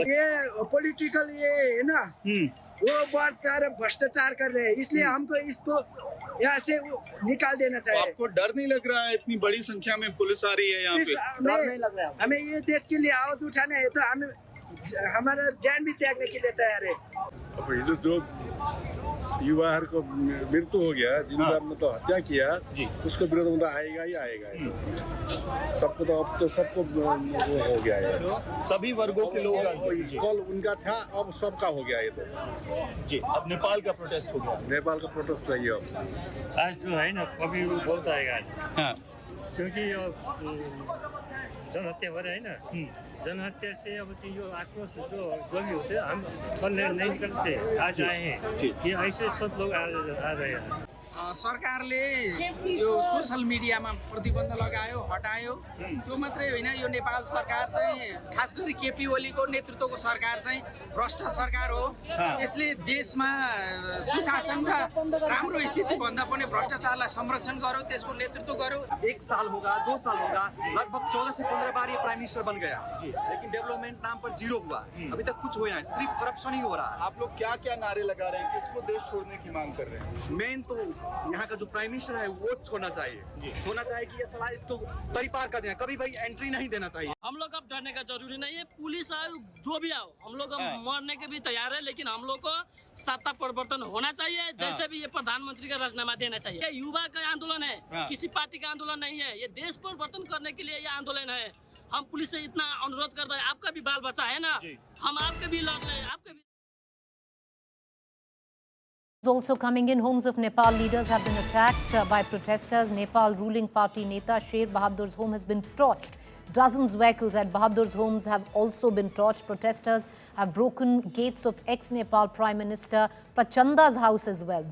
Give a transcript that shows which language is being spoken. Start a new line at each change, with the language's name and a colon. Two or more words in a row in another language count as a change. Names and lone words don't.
Hindi: ये पॉलिटिकल ये है ना, वो बहुत सारे भ्रष्टाचार कर रहे हैं, इसलिए हमको इसको यहाँ से निकाल देना चाहिए। आपको डर नहीं लग रहा है? इतनी बड़ी संख्या में पुलिस आ रही है यहाँ पे। हमें ये देश के लिए आवाज उठाना है, तो हमें हमारा जान भी त्यागने के लिए तैयार है। अब
Nepali: हिजो जो युवाहरूको
Hindi: मृत्यु हो गया, जिनका मतलब हत्या किया, उसको विरोध में तो आएगा ही आएगा। सबको तो अब तो सबको हो गया है, सभी वर्गों के लोग कल उनका था, अब सबका हो गया ये तो जी। अब नेपाल का प्रोटेस्ट हो गया। नेपाल का प्रोटेस्ट चाहिए अब। आज जो है ना, अभी बहुत आएगा। हाँ, क्योंकि जनहत्या हो रहा है ना, जनहत्या से अब यो आक्रोश जो भी होते हैं, हम कल नहीं निकलते, आज आए हैं। ये ऐसे सब लोग आ रहे हैं।
Nepali: सरकारले यो सोशल मिडियामा प्रतिबन्ध लगायो, हटायो, त्यो मात्रै होइन। यो नेपाल सरकार चाहिँ खास गरी केपी ओलीको नेतृत्वको सरकार चाहिँ भ्रष्ट सरकार हो। यसले देशमा सुशासन र राम्रो स्थिति भन्दा पनि भ्रष्टाचारलाई संरक्षण गर्यो, त्यसको नेतृत्व गर्यो।
Hindi: 1 साल होगा, 2 साल होगा, लगभग 14 से 15 बार ये
English: prime minister
Hindi: बन गया, लेकिन डेवलपमेंट नाम पर जीरो हुआ। अभी तक कुछ हुआ है, सिर्फ करप्शन ही हो रहा है। आप लोग क्या क्या नारे लगा रहे हैं? किसको देश छोड़ने की मांग कर रहे हैं? मेन तो यहाँ का जो
English: prime minister
Hindi: है वो छोड़ना चाहिए कि ये सलाह इसको तरीपार कर देना, कभी भाई एंट्री नहीं देना चाहिए। हम लोग अब डरने का जरूरी नहीं है, पुलिस आए जो भी आओ, हम लोग मरने के भी तैयार है, लेकिन हम लोग को सत्ता परिवर्तन होना चाहिए। जैसे भी ये प्रधानमंत्री का राजीनामा देना चाहिए। ये युवा का आंदोलन है, किसी पार्टी का आंदोलन नहीं है। ये देश परिवर्तन करने के लिए ये आंदोलन है। हम पुलिस से इतना अनुरोध कर रहे हैं, आपका भी बाल बच्चा है ना, हम आपके भी लड़ रहे हैं, आपके भी।
English: Also coming in, homes of Nepal leaders have been attacked by protesters. Nepal ruling party Neta Sher Bahadur's home has been torched. Dozens of vehicles at Bahadur's homes have also been torched. Protesters have broken gates of ex-Nepal Prime Minister Prachanda's house as well.